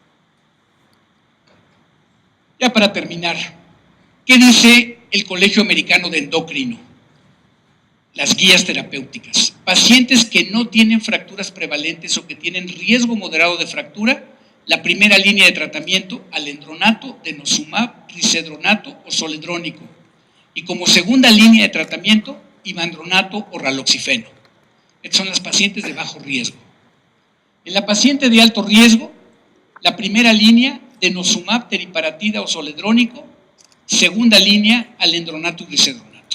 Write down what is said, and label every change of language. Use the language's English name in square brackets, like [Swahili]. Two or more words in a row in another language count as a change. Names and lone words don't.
[Spanish] Ya para terminar, ¿qué dice el Colegio Americano de Endocrino? Las guías terapéuticas. Pacientes que no tienen fracturas prevalentes o que tienen riesgo moderado de fractura, la primera línea de tratamiento, alendronato, denosumab, risedronato o zoledrónico. Y como segunda línea de tratamiento, ivandronato o raloxifeno. Estas son las pacientes de bajo riesgo. En la paciente de alto riesgo, la primera línea, denosumab, teriparatida o zoledrónico, segunda línea, alendronato y risedronato.